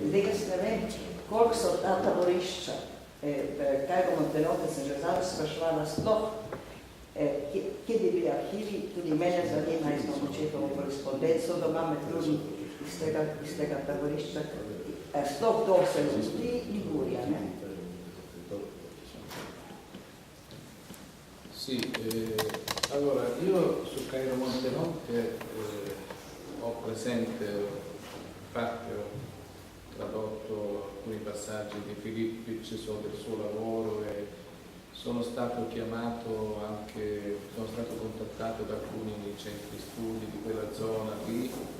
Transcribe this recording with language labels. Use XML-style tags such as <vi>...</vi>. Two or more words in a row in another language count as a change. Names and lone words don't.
<sl>Zdaj, jaz ne vem, koliko so ta taborišča, Cairo Montenotte sem že zadnjič spraševala sploh, kje bi bili arhivi, tudi mene zanima, jaz imam očetovo korespondenco doma med drugim iz tega taborišča, sploh to se zdi Ligurija, ne?</sl> <it>Sì, allora io su Cairo Montenotte ho presente, infatti ho tradotto alcuni passaggi di Filippic, so del suo lavoro e sono stato chiamato anche, sono stato contattato da alcuni centri studi di quella zona lì</it>